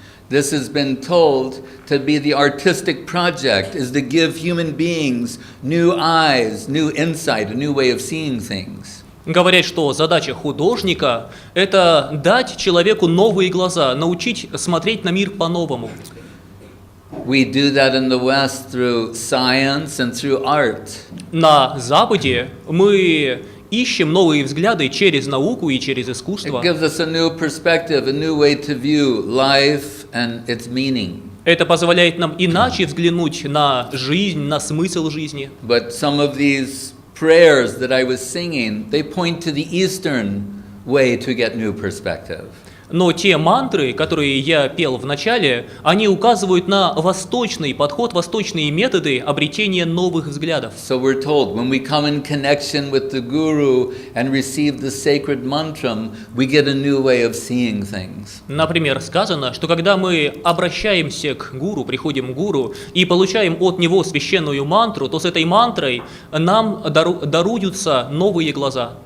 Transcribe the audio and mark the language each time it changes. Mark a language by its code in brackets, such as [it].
[en] This has been told to be the artistic project, is to give human beings new eyes, new insight, a new way of seeing things. [ru] Говорят, что задача художника – это дать человеку новые глаза, научить смотреть на мир по-новому. [en] We do that in the West through science and through art. [ru] На Западе мы ищем новые взгляды через науку и через искусство. [en] It gives us a new perspective, a new way to view life and its meaning. [ru] Это позволяет нам иначе взглянуть на жизнь, на смысл жизни. [en] But some of these prayers that I was singing, they point to the Eastern way to get new perspective. [ru] Но те мантры, которые я пел в начале, они указывают на восточный подход, восточные методы обретения новых взглядов. [en] So we're told when we come in connection with the Guru and receive the sacred mantram, we get a new way of seeing things. [ru] Например, сказано, что когда мы обращаемся к гуру, приходим к гуру и получаем от него священную мантру, то с этой мантрой нам даруются новые глаза.